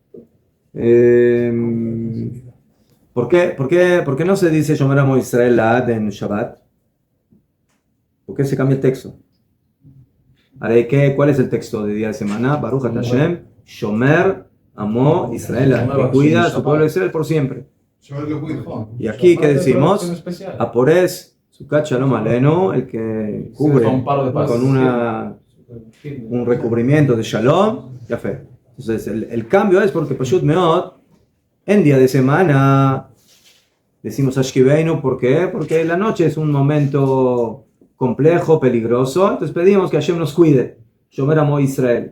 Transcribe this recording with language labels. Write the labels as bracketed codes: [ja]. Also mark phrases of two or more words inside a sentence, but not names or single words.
[es] ¿Por qué no se dice [he] שומר עמו ישראל לעד [es] en Shabbat? ¿Por qué se cambia el texto? ¿Cuál es el texto de día de semana? [he] ברוך אתה השם שומר עמו ישראל לעד, [es] que cuida a su pueblo de Israel por siempre. Y aquí, ¿qué decimos? [he] הפורש סוכת שלום עלינו, [es] el que cubre con un recubrimiento de shalom, ya fe. Entonces el cambio es porque [he] פשוט מאוד, [es] en día de semana decimos Ashkiveinu, ¿por qué? Porque la noche es un momento complejo, peligroso, entonces pedimos que Hashem nos cuide, [he] שומר עמו ישראל.